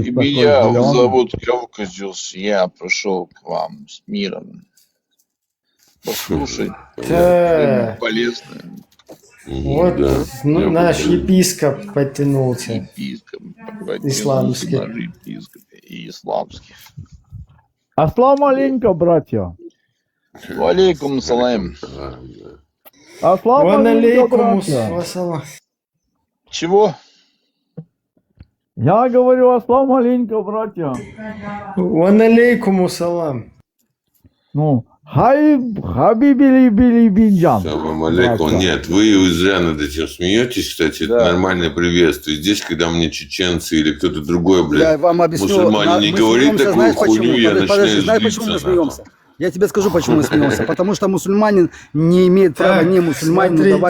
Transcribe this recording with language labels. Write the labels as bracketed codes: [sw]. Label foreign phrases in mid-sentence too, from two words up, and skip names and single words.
[ru] Меня зовут Кавказиус, я пришел к вам с миром. послушать. Да. Полезно. Вот Да, я наш понял. епископ подтянулся. Епископ. Исламский. Наш епископ и исламский. [ar] السلام عليكم, братья. وعليكم السلام. Аслам Ван алейкум, алейкум [ru] братья. [ar] вассалам. [ru] Чего? Я говорю, [ar] السلام عليكم, братья. وعليكم السلام. Ну, хабибили били бинджан. سلام عليكم. [ru] Братья. Нет, вы зря над этим смеетесь, кстати, это Да. нормальное приветствие. Здесь, когда мне чеченцы или кто-то другой, Я блядь, вам объясню. мусульмане не мы говорит смеемся, такую знаешь почему? хуйню, я Подожди, начинаю знаешь, почему мы злиться. смеемся? Я тебе скажу, почему мы смеемся. Потому что мусульманин не имеет права не мусульманину давать